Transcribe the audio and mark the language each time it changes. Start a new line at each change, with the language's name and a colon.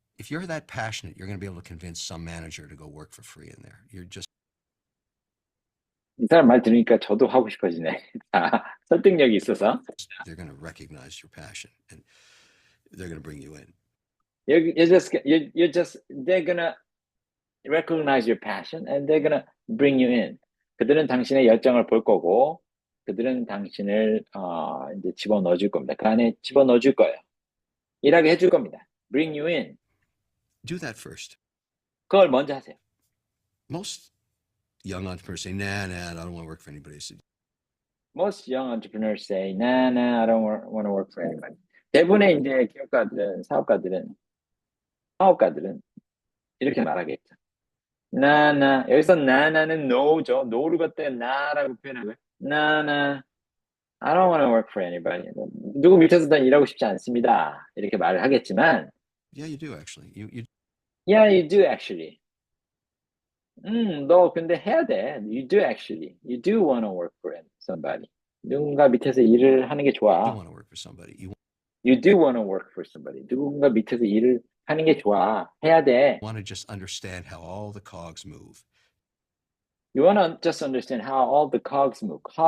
English: If you're that passionate, you're going to be able to convince some manager to go work for free in there.
Korean: 이 사람 말 들으니까 저도 하고 싶어지네. 자, 설득력이 있어서.
English: They're going to recognize your passion, and they're going to bring you in. They're gonna recognize your passion, and they're gonna bring you in.
Korean: 그들은 당신의 열정을 볼 거고, 그들은 당신을 이제 집어넣어 줄 겁니다. 그 안에 집어넣어 줄 거예요. 일하게 해줄 겁니다.
English: Bring you in. Do that first.
Korean: 그걸 먼저 하세요.
English: Most young entrepreneurs say, nah, I don't want to work for anybody. I said, Most young entrepreneurs say, nah, I don't want to work for anybody.
Korean: 대부분의 이제 기업가들은, 사업가들은 이렇게 말하겠죠. 여기서 나는 no죠. no를 갖다가 나라고 표현하고요.
English: I don't want to work for anybody.
Korean: 누구 밑에서 난 일하고 싶지 않습니다. 이렇게 말을 하겠지만,
English: yeah, you do actually. Yeah, you do actually.
Korean: 너 근데 해야 돼.
English: You do actually. You do want to work for somebody.
Korean: 누군가 밑에서 일을 하는 게 좋아.
English: You want to work for somebody. You do want to work for somebody.
Korean: 누군가 밑에서 일을 하는 게 좋아. 해야 돼.
English: You want to just understand how all the cogs move. You want to just understand how all the cogs move.